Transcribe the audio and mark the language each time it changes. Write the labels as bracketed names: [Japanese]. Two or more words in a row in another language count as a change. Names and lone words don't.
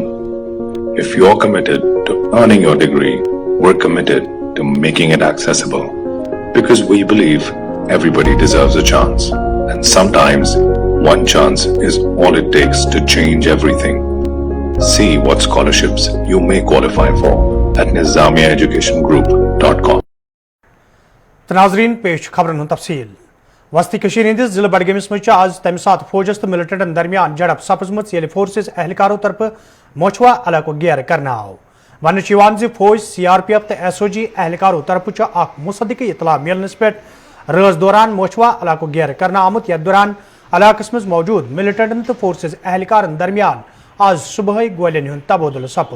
[English] If you're committed to earning your degree, we're committed to making it accessible. Because we believe everybody deserves a chance. And sometimes one chance is all it takes to change everything. See what scholarships you may qualify for at nizamiaeducationgroup.com. [Kashmiri] नाजरीन पेश खबरन तफसील वस्ती हंदिस जिले बडगमस मज आज तम सात फौजस तो मिलिटेंटन दरमियान झड़प सपजम फोर्सेस एहलकारों तरफ मोछवा इलाको घेर करना आव। वन फौज CRPF तो SOG एहलकारों तरफ मुसद्दिक इतला मिलनस पे रज दौरान मोछवा इलाको घेर करना आमुत यथ दौरान इलाकस मज मौजूद मिलिटेंटन तो फोर्सेस एहलकारन दरमियान आज सुबह गोलियन हुंद तबादुल सपुद।